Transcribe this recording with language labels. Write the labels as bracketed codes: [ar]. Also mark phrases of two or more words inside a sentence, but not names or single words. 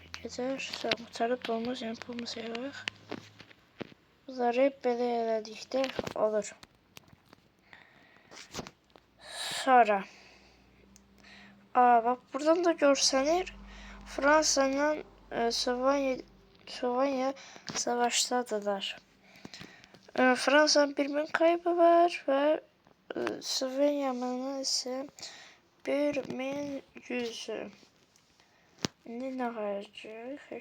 [az] gedər. Sonra qutarıb olmaz, yəni pulumuzu yığıq. Bunları belə elədikdə olur. Sonra bak buradan da görsənir. [tr] Fransa'nın Slovenya savaştadılar. Fransa'nın 1000 kaybı var ve Slovenya'nın ise 1100. Ne harcı?